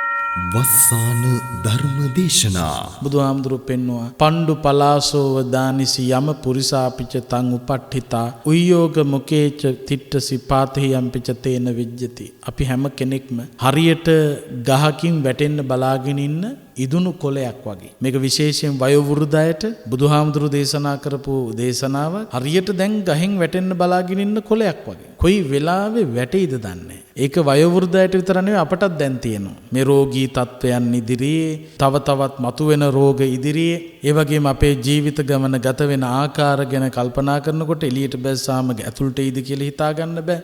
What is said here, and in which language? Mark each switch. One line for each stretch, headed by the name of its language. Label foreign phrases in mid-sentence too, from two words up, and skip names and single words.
Sinhala: වස්සාන ධර්ම දේශනා බුදුහාමුදුරු පෙන්නවා
Pali: පණ්ඩු පලාසෝව දානිසි යම පුරිසාපිච තං උපට්ඨිතා උයෝග මුකේච තිට්ඨසි පාතේයම්පිච තේන විජ්ජති.
Sinhala: අපි හැම කෙනෙක්ම හරියට ගහකින් වැටෙන්න බලාගෙන ඉන්න ඉදුණු කොළයක් වගේ. මේක විශේෂයෙන් වයෝ වෘද්ධයට බුදුහාමුදුරු දේශනා කරපු දේශනාව. හරියට දැන් ගහෙන් වැටෙන්න බලාගෙන ඉන්න කොළයක් වගේ. කොයි වෙලාවෙ වැටෙයිද දන්නේ. ඒක වයෝ වෘද්ධයට විතර නෙවෙයි අපටත් දැන් තියෙනවා. මේ රෝගී තත්වයන් ඉදිරියේ තව තවත් මතුවෙන රෝග ඉදිරියේ ඒ වගේම අපේ ජීවිත ගමන ගත වෙන ආකාර ගැන කල්පනා කරනකොට එළියට බැස්සාම ඇතුළට එයිද කියලා හිතා ගන්න බෑ.